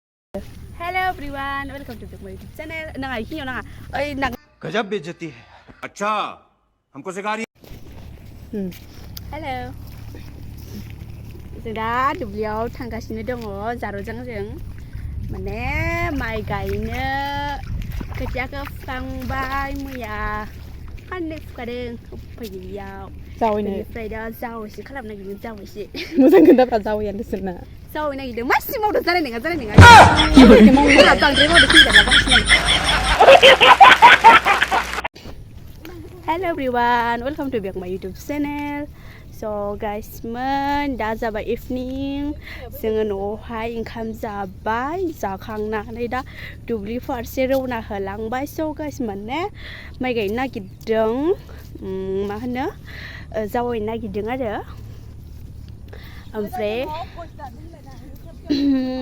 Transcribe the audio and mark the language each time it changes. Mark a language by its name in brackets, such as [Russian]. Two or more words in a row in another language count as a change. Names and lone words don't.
[English] Hello everyone, welcome to my YouTube channel. Nang ai hiyo nang ai nang [Hindi] गजब बेइज्जती है। अच्छा हमको सिखा रही [English] Hello. [Bodo] जों दा दुब्लियाव थांगासिनो दङ जारुजों जों माने माइ गायनो खोथियाखौ फुखांबाय मैया फाननै फुखादों फैनायाव बेनिफ्राय दा जावैसे खालामनो नागिरदों जावैसे मोजां खोन्थाब्रा जावैयानो सोरना जावै नागिरदों मासि मावदों जानाय नङा बांद्राय मावदों फैजाला बांसिन [English] Hello everyone, welcome to back my YouTube channel. So guys, [Bodo] दा जाबाय इभिनिं जोङो न'आवहाय ओंखाम जाबाय जाखांनानै दा दुब्लि फारसे रौना होलांबाय. [English] So guys [Bodo] माने माइ गायनो नागिरदों मा होनो जावैनो नागिरदों आरो ओमफ्राय मा